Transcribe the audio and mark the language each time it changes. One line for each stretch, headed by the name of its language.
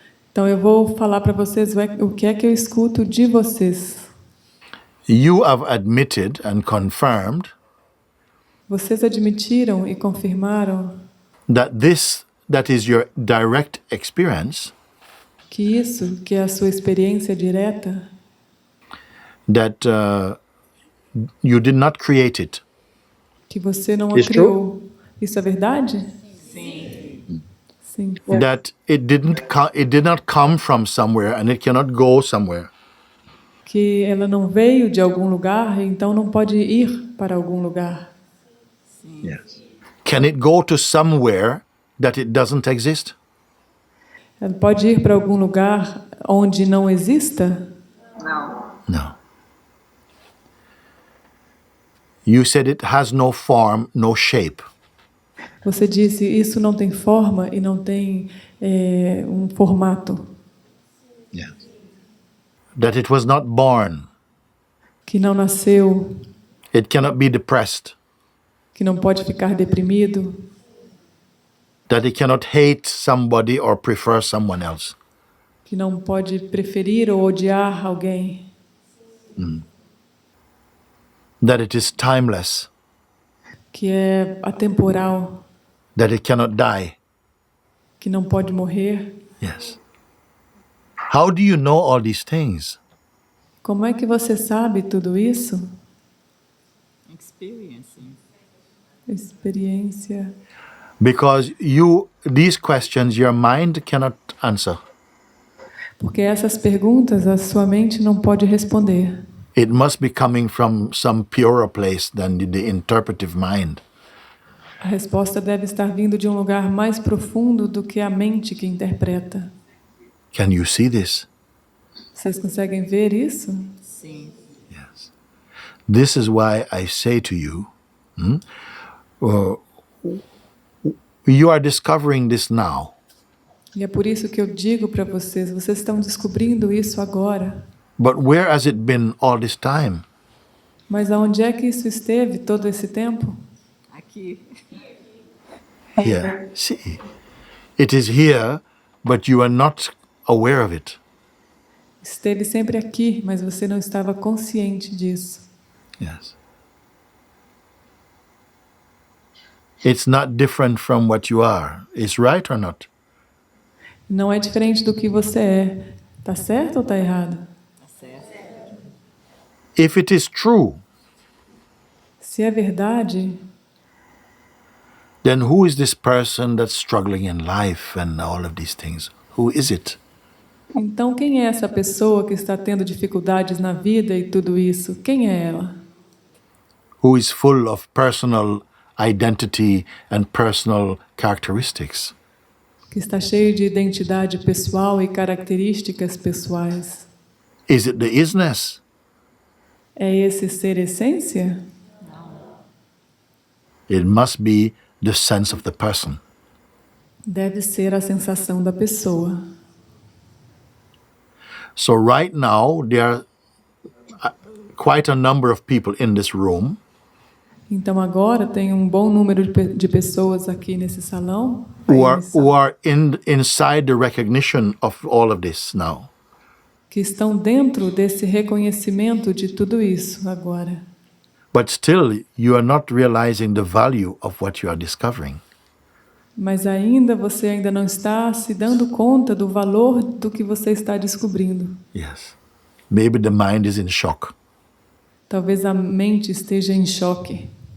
Portuguese: Então eu vou falar para vocês o que é que eu escuto de vocês.
English: You have admitted and confirmed
Portuguese: Vocês admitiram e confirmaram
English: that is your direct experience,
Portuguese: que isso, que é a sua experiência direta,
English: that you did not create it.
Portuguese: que você não a
English: It's
Portuguese: criou. Isso é verdade? Sim.
English: That it did not come from somewhere and it cannot go somewhere.
Portuguese: Que ela não veio de algum lugar, então não pode ir para algum lugar.
English: Yes. Can it go to somewhere that it doesn't exist?
Portuguese: Ela pode ir para algum lugar onde não exista?
English: No. You said it has no form, no shape.
Portuguese: Você disse, isso não tem forma e não tem um formato.
English: Yes. That it was not born.
Portuguese: Que não nasceu,
English: It cannot be depressed.
Portuguese: que não pode ficar deprimido,
English: That it cannot hate somebody or prefer someone else.
Portuguese: que não pode preferir ou odiar alguém,
English: That it is timeless.
Portuguese: que é atemporal,
English: That it cannot die.
Portuguese: que não pode morrer.
English: Yes. How do you know all these things?
Portuguese: Como é que você sabe tudo isso?
English: Experiencing.
Portuguese: Experiência.
English: Because these questions your mind cannot answer.
Portuguese: Porque essas perguntas a sua mente não pode responder.
English: It must be coming from some purer place than the interpretive mind.
Portuguese: A resposta deve estar vindo de um lugar mais profundo do que a mente que interpreta.
English: Can you see this?
Portuguese: Vocês conseguem ver isso? Sim.
English: Yes. This is why I say to you, you are discovering this now.
Portuguese: E é por isso que eu digo para vocês, vocês estão descobrindo isso agora.
English: But where has it been all this time?
Portuguese: Mas aonde é que isso esteve todo esse tempo? Aqui.
English: Here. See, it is here, but you are not aware of it.
Portuguese: Esteve sempre aqui, mas você não estava consciente disso.
English: Yes. It's not different from what you are. Is right or not?
Portuguese: Não é diferente do que você é. Tá certo ou tá errado? Tá certo.
English: If it is true,
Portuguese: Se é verdade,
English: then who is this person that's struggling in life and all of these things? Who is it?
Portuguese: então quem é essa pessoa que está tendo dificuldades na vida e tudo isso? Quem é ela?
English: Who is full of personal identity and personal characteristics?
Portuguese: Que está cheio de identidade pessoal e características pessoais.
English: Is it the isness?
Portuguese: É esse ser essência?
English: It must be the sense of the person.
Portuguese: Deve ser a sensação da pessoa.
English: So right now, there are quite a number of people in this room
Portuguese: Então agora tem um bom número de pessoas aqui nesse salão
English: who are inside the recognition of all of this now.
Portuguese: que estão dentro desse reconhecimento de tudo isso agora.
English: But still, you are not realizing the value of what you are discovering.
Portuguese: Mas você ainda não está se dando conta do valor do que você está descobrindo.
English: Yes. Maybe the mind is in shock,
Portuguese: Talvez a mente esteja em choque.